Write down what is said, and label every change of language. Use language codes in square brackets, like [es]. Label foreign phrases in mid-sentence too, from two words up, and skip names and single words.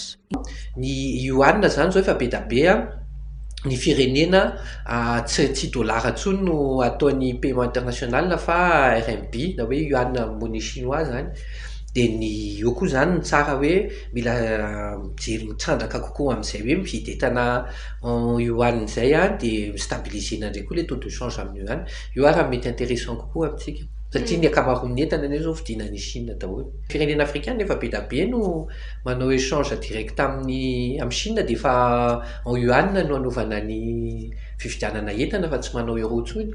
[mg] Ny yuan zany zao efa be da be ny firenena tsy dolara ntsony no ataony paiement international fa RMB na hoe yuan [fr] monnaie chinois [mg] zany. Dia ny eo koa zany ny tsara hoe mila mijery mitsandraka kokoa amin'izay hoe mividy entana yuan izay dia mistabilisena ndray koa le [fr] taux de change [mg] amin'ny yuan. Io raha mety intéressant kokoa amintsika. Satria ny akamaroan'ny entana ne zao vidinan'ny Chine daholo. Firenena africaine efa be da be no manao [fr] échange direct [mg] amin'ny Chine dia efa en yuan no anaovana ny fividianana entana fa tsy manao euro ntsony.